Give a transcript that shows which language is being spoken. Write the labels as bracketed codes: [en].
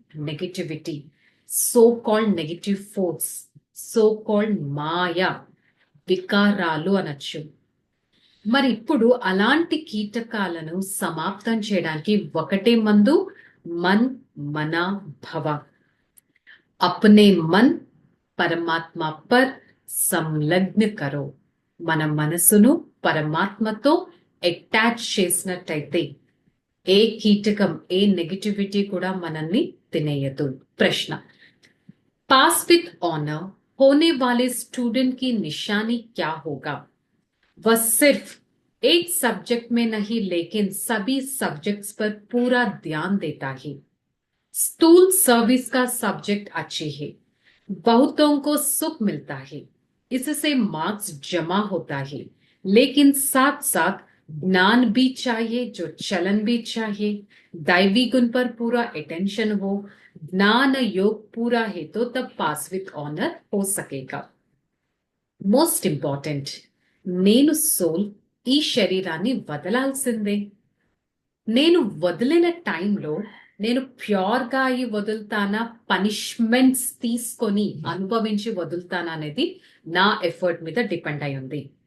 [te] Negativity, so called negative force, so called మాయా, వికారాలు అనొచ్చు. మరి ఇప్పుడు అలాంటి కీటకాలను సమాప్తం చేయడానికి ఒకటే మందు, [hi] मन मना भव. अपने मन परमात्मा पर संलग्न करो. [te] మన మనసును పరమాత్మతో అటాచ్ చేసినట్టయితే ఏ కీటకం, ఏ నెగటివిటీ కూడా మనల్ని తినేయదు. [hi] ప్రశ్న, पास विथ ऑनर होने वाले स्टूडेंट की निशानी क्या होगा? वह सिर्फ एक सब्जेक्ट में नहीं लेकिन सभी सब्जेक्ट्स पर पूरा ध्यान देता है. स्थूल सर्विस का सब्जेक्ट अच्छे है, बहुतों को सुख मिलता है, इससे मार्क्स जमा होता है, लेकिन साथ साथ ज्ञान भी चाहिए, जो चलन भी चाहिए. दैवी गुण पर पूरा अटेंशन हो, ज्ञान योग पूरा है तो तब पास विथ ऑनर हो सकेगा. [te] మోస్ట్ ఇంపార్టెంట్, నేను సోల్ ఈ శరీరాన్ని వదలాల్సిందే. నేను వదిలిన టైంలో నేను ప్యూర్గా అయి వదులుతానా, పనిష్మెంట్స్ తీసుకొని అనుభవించి వదులుతానా అనేది నా ఎఫర్ట్ మీద డిపెండ్ అయి ఉంది.